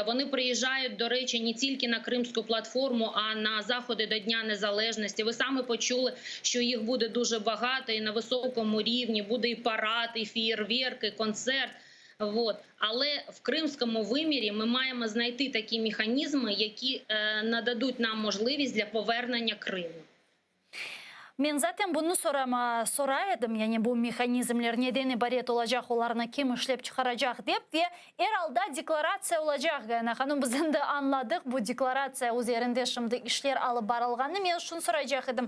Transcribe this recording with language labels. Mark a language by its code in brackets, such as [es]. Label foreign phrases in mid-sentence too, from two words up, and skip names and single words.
[uk] Вони приїжджають, до речі, не тільки на Кримську платформу, а на заходи до Дня Незалежності. Ви самі почули, що їх буде дуже багато і на високому рівні, буде і парад, і феєрверк, і концерт. Але в кримському вимірі ми маємо знайти такі механізми, які нададуть нам можливість для повернення Криму. [crh] Men zaten bunu soraydım, yani bu mekanizmler neden ibaret olacak, onlarını kim işlep çıkaracak deyip ve herhalde deklarasya olacak. Yani hanım bizden de anladık bu deklarasya üzerinde şimdi işler alıp barılganı. Men şunu soracaktım.